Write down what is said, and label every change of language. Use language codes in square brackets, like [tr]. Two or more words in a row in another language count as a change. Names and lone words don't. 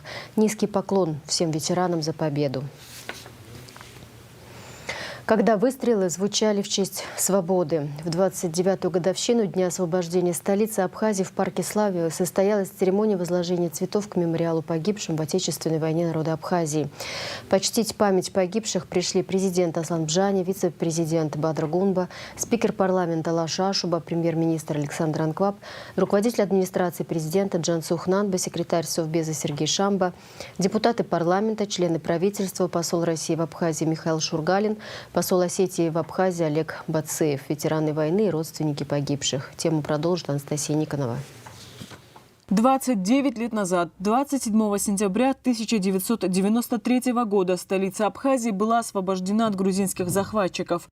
[ru] Низкий поклон всем ветеранам за победу». Когда выстрелы звучали в честь свободы. В 29-ю годовщину Дня освобождения столицы Абхазии в Парке Славы состоялась церемония возложения цветов к мемориалу погибшим в Отечественной войне народа Абхазии. Почтить память погибших пришли президент Аслан Джани, вице-президент Бадр Гунба, спикер парламента Лаша Ашуба, премьер-министр Александр Анкваб, руководитель администрации президента Джансух Нанба, секретарь Совбеза Сергей Шамба, депутаты парламента, члены правительства, посол России в Абхазии Михаил Шургалин, посол Осетии в Абхазии Олег Бацеев, ветераны войны и родственники погибших. Тему продолжит Анастасия Никонова. 29 лет назад, 27 сентября 1993 года, столица Абхазии была освобождена от грузинских захватчиков.